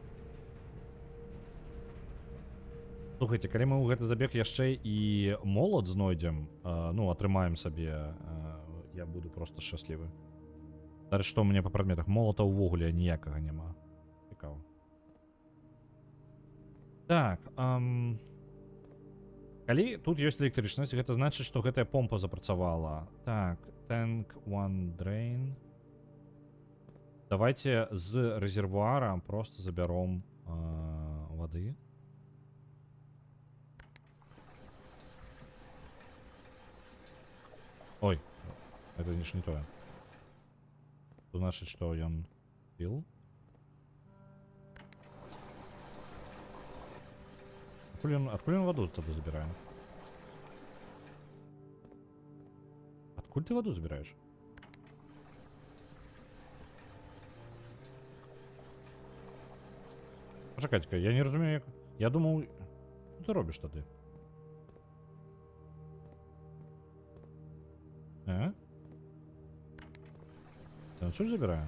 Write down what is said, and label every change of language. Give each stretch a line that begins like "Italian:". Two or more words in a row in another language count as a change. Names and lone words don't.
Belarusian: Слухайце, калі мы ў гэты забег яшчэ і молот знойдзем, ну, атрымаем сабе, я буду проста шчаслівы. Зараз што ў мяне па прадметах? Молата ўвогуле ніякага няма. Цікава. Так, калі тут ёсць электрычнасць, гэта значыць, што гэтая помпа запрацавала. Так,
English: tank one drain.
Belarusian: Давайте з резервуара просто забяром вады.
Russian: Ой, это не тое.
Ukrainian: Це значить, що ён піл. Откуль ён воду тады забирає?
Russian: Откуль ты воду забираешь?
Ukrainian: Почекайте-ка, я не розумію, як... Я думав... Що ти робиш тоді?
Russian: Ты отсюда
Ukrainian: забирає?